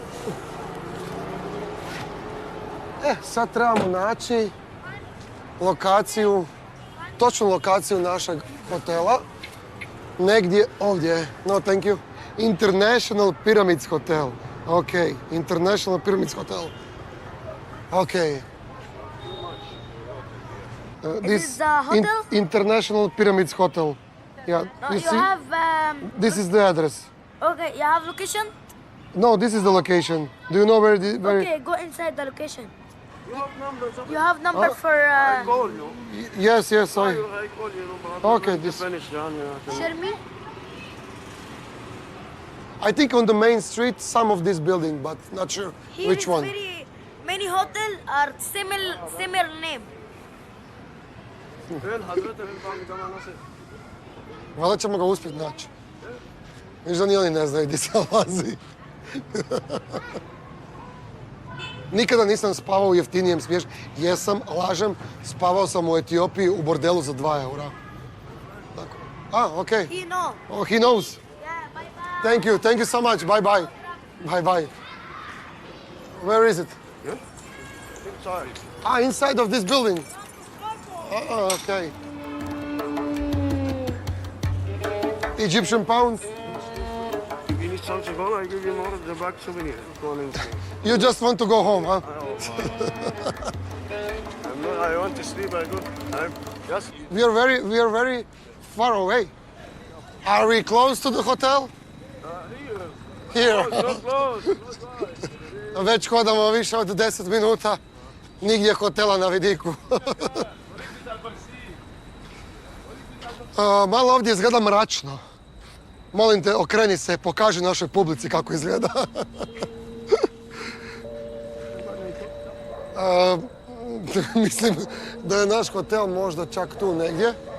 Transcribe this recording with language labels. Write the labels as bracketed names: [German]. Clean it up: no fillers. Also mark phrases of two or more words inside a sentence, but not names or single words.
[Croatian] Sad trebamo naći lokaciju, točnu lokaciju našeg hotela. Negdje ovdje. [English] No, thank you. International Pyramids Hotel. Ok, International Pyramids Hotel. Ok. This is the hotel? International Pyramids Hotel. Yeah. No, you have... This is the address. Okay, you have location? No, this is the location. Do you know where Okay, go inside the location. You have number for... Yes, I... I call you. Okay, this... Share me? I think on the main street, some of this building, but not sure Here which is one. very many hotel are similar name. [Croatian] Valjda ćemo ga uspjeti naći. Viš da ni oni ne znaju gdje se nalazi. Nikada nisam spavao u jeftinijem smještaju. Jesam, lažem, spavao sam u Etiopiji u bordelu za 2 eura. Tako. [English] Okay. He know. Oh, he knows. Yeah, bye bye. Thank you so much. Bye bye. Bye bye. Where is it? Inside. Ah, inside of this building. Ah, okay. Egyptian pounds. If you need something on, I give you more of the back souvenir. You just want to go home, huh? I want to sleep. Yes. We are very far away. Are we close to the hotel? Here. Close. [Croatian] Već hodamo više od 10 minuta. Nigdje hotela na vidiku. Malo ovdje izgleda mračno. Molim te, okreni se, pokaži našoj publici kako izgleda. Mislim da je naš hotel možda čak tu negdje.